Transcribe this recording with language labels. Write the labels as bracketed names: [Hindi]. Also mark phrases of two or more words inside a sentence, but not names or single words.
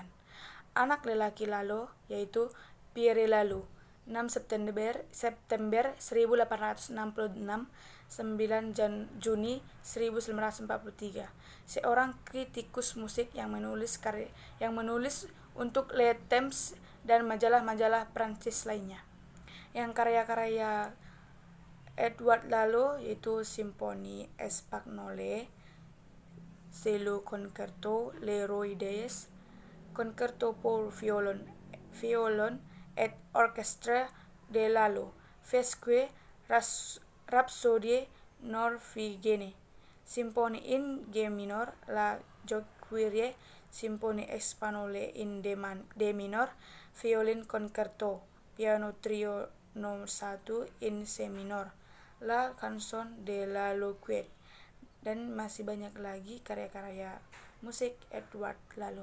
[Indonesian] Anak lelaki Lalo, yaitu Pierre Lalo, 6 September 1866, 9 Juni 1943, seorang kritikus musik yang menulis untuk Le Temps dan majalah-majalah Prancis lainnya. Yang karya-karya Edward Lalo yaitu Simfoni Espagnole, cello concerto Le Roi Deyes, concerto pour violon et orchestre de Lalo, Fesque, Rhapsodie Norvégienne, Symphonie in G minor, La Joquerie, Symphonie Espagnole in D minor, Violin Concerto, Piano Trio No. 1 in C minor, La Chanson de Lalo Quiet, dan masih banyak lagi karya-karya musik Edward Lalo.